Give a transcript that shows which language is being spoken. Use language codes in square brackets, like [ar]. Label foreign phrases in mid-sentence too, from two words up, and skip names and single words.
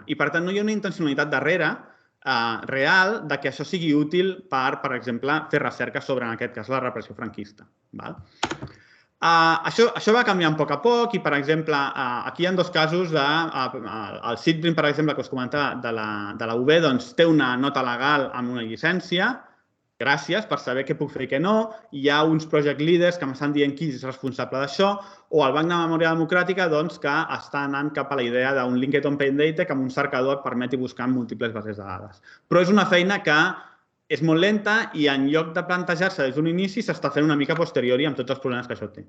[ca] I, per tant, no hi ha una intencionalitat darrere real de que això sigui útil per exemple, fer recerca sobre, en aquest cas, la repressió franquista. Això va canviant a poc i, per exemple, aquí hi ha dos casos. El Sitbrin, per exemple, que us comentava de la UB, doncs té una nota legal amb una llicència. Gràcies per saber què puc fer i què no. Hi ha uns [en] project leaders [ca] que m'estan dient qui és responsable d'això, o el Banc de Memòria Democràtica que està anant cap a la idea d'un [en] Linked Open Data [ca] que amb un cercador et permeti buscar en múltiples bases de dades. Però és una feina que és molt lenta i en lloc de plantejar-se des d'un inici s'està fent una mica [la] a posteriori [ca] amb tots els problemes que això té.